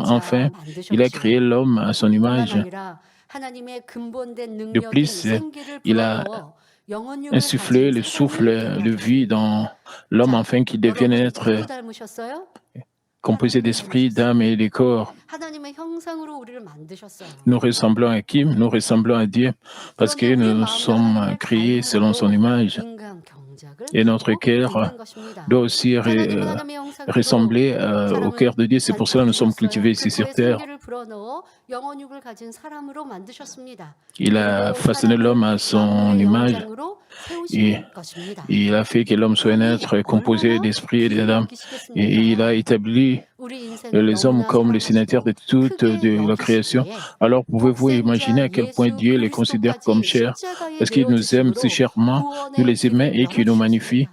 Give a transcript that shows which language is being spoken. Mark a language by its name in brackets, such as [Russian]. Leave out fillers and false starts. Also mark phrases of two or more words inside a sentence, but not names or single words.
[French] Enfin, il a créé l'homme à son image. De plus, il a insufflé le souffle de vie dans l'homme afin qu'il devienne être composés d'esprit, d'âme et de corps. [Korean] 하나님의 형상으로 우리를 만드셨어요. [French] Nous ressemblons à qui? Nous ressemblons à Dieu parce que [Korean] 그런데 우리의 [French] nous [Korean] 마음도 [French] sommes [Korean] 하나님의 [French] créés selon son image. [Korean] 인간 경작을 [French] Et notre [Korean] 갖고 [French] cœur [Korean] 있는 것입니다. [French] doit aussi [Korean] 하나님은 하나님의 형상대로 [French] ressembler au cœur de Dieu. C'est pour cela que nous sommes [Korean] 만드셨어요. [French] cultivés ici [Korean] 그 [French] sur [Korean] 코에 [French] terre. [Korean] 생기를 불어넣어 영혼육을 가진 사람으로 만드셨습니다. [French] Il a [Korean] 그리고 [French] façonné l'homme à son [Korean] 만물의 [French] image. [Korean] 영장으로 [French] Et [Korean] 세우신 것입니다. [French] il a fait que l'homme soit un être composé d'esprit et d'âme. Et il a établi les hommes comme les signataires de toute de la création. Alors pouvez-vous imaginer à quel point Dieu les considère comme chers, parce qu'il nous aime si chèrement, nous les aimons et qu'il nous magnifie.